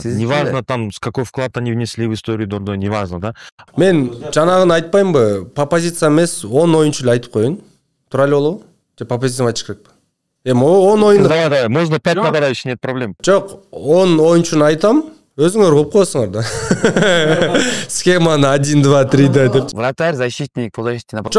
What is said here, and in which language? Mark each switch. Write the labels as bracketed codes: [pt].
[ru] Да, неважно там, с какой вклад они внесли в историю Дордой, неважно, да? [ky] Мен жанагын айтпаймынбы? [ru] По позициям [ky] эмес 10 оюнчу эле айтып коеюн. Тура эле болобу? Же [ru] по позициям [ky] айтыш керекпи? Эми 10 оюн. [ru] Давай, можно 5 нападающих, нет проблем. [ky] Жок, 10 оюнчуну айтам. Өзүңөр болуп коесуңар да. Схеманы 1, 2, 3 деп. [ru] Вратарь, защитник, полузащитник, нападающий.